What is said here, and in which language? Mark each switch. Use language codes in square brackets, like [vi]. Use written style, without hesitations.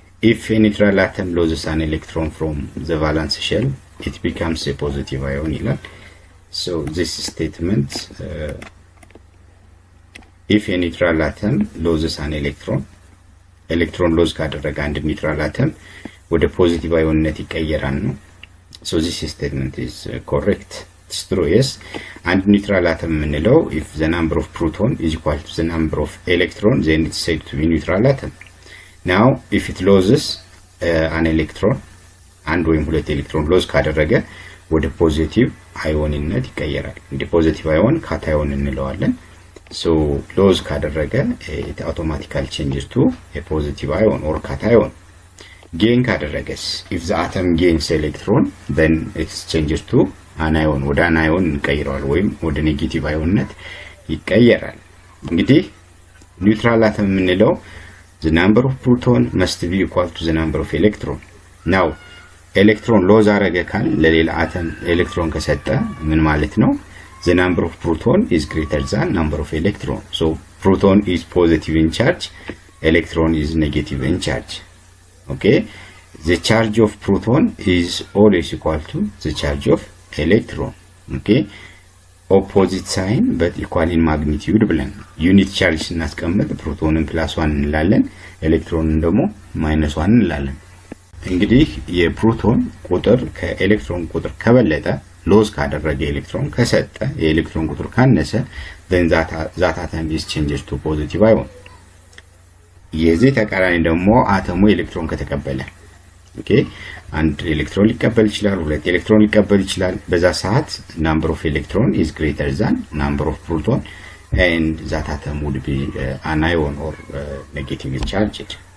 [en] if a neutral atom loses an electron from the valence shell it becomes a positive ion ይላል። so this statement if a neutral atom loses an electron lose [am] ካደረገ አንድ ኒውትራል አተም ወደ ፖዚቲቭ አዮንነት ይቀየራል ነው። [en] so this statement is correct. It's true, yes. And neutral atom የምንለው if the number of proton is equal to the number of electron then it's said to be neutral atom. now if it loses an electron [am] አንድ ወይም ሁለት ኤሌክትሮን ሎዝ ካደረገ ወደ ፖዚቲቭ አዮንነት ይቀየራል። እንደ ፖዚቲቭ አዮን ካታዮን እንለዋለን። so ሎዝ ካደረገ [en] it automatically changes to a positive ion or cation. gain ካደረገስ if the atom gains electron then it changes to አናዮን [am] ወደ አናዮን እንቀይረዋል ወይም ወደ ኔጌቲቭ አዮንነት ይቀየራል። እንግዲህ ኒውትራል አተም የምንለው [en] the number of proton must be equal to the number of electron. [am] now ኤሌክትሮን ሎዝ አረገ ካል ለሌላ አተም ኤሌክትሮን ከሰጠ ምን ማለት ነው? [en] the number of proton is greater than number of electron. so proton is positive in charge, electron is negative in charge. okay, the charge of proton is always equal to the charge of electron. [am] okay, [en] opposite sign but equal in magnitude [am] ብለን ዩኒት ቻርጅ ስናስቀምጥ ፕሮቶንን +1 እንላለን፣ ኤሌክትሮንን ደግሞ -1 እንላለን። እንግዲህ የፕሮቶን ቁጥር ከኤሌክትሮን ቁጥር ከበለጠ ሎዝ ካደረገ ኤሌክትሮን ከሰጠ የኤሌክትሮን ቁጥር ካነሰ [en] then that atom is changes to positive ion. [am] የዚህ ተቃራኒ ደግሞ አተሙ ኤሌክትሮን ከተቀበለ ኦኬ አንድ ኤሌክትሮን ሊቀበል ይችላል፣ ሁለት ኤሌክትሮን ሊቀበል ይችላል። በዛ ሰዓት [en] number of electron is greater than number of proton and that atom would be an ion or negatively charged.